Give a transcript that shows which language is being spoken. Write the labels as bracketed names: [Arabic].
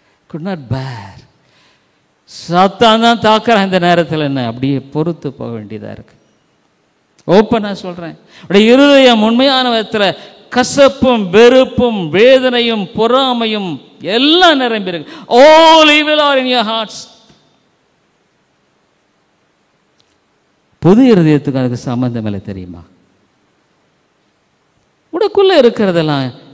[English] could not bear. [Tamil] சாத்தான் தான் தாக்குறான் இந்த நேரத்தில். என்ன அப்படியே பொறுத்து போக வேண்டியதாக இருக்கு. ஓப்பனாக சொல்கிறேன், அப்படியே இருதயம் உண்மையான விதத்தில் கசப்பும் வெறுப்பும் வேதனையும் பொறாமையும் எல்லாம் நிரம்பி இருக்கு. [English] All evil are in your hearts. [Tamil] பொது இருதயத்துக்கு அதுக்கு சம்பந்தம் இல்லை தெரியுமா? உனக்குள்ள இருக்கிறதெல்லாம்